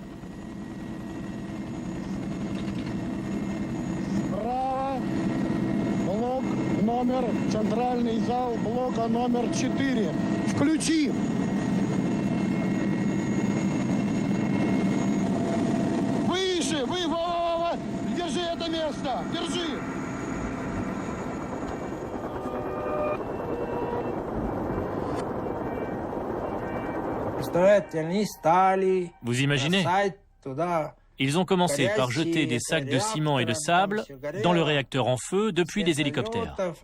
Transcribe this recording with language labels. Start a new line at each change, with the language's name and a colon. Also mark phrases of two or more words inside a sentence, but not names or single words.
Russian: Справа блок номер, центральный зал блока номер 4. Включи! Выше! Вова! Держи это место! Держи!
French: Vous imaginez? Ils ont commencé par jeter des sacs de ciment et de sable dans le réacteur en feu depuis des hélicoptères.